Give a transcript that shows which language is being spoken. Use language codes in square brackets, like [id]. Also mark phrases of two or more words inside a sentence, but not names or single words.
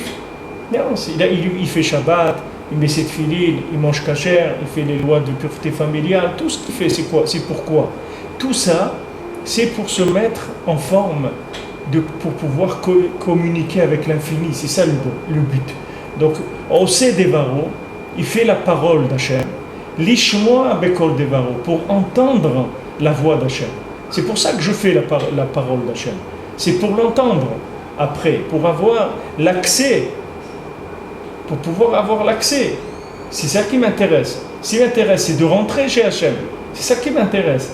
[fr] Non, il fait Shabbat, il met ses tefilines, il mange kasher, il fait les lois de pureté familiale. Tout ce qu'il fait, c'est quoi? C'est pourquoi? Tout ça, c'est pour se mettre en forme, pour pouvoir communiquer avec l'infini. C'est ça le but. Donc, [he] עושה דברו, [fr] il fait la parole d'Hachem. [he] לשמוע בקול דברו, [fr] pour entendre la voix d'Hachem. C'est pour ça que je fais la parole d'Hachem. C'est pour l'entendre après, pour avoir l'accès, pour pouvoir avoir l'accès. C'est ça qui m'intéresse. Ce qui m'intéresse, c'est de rentrer chez Hachem. C'est ça qui m'intéresse.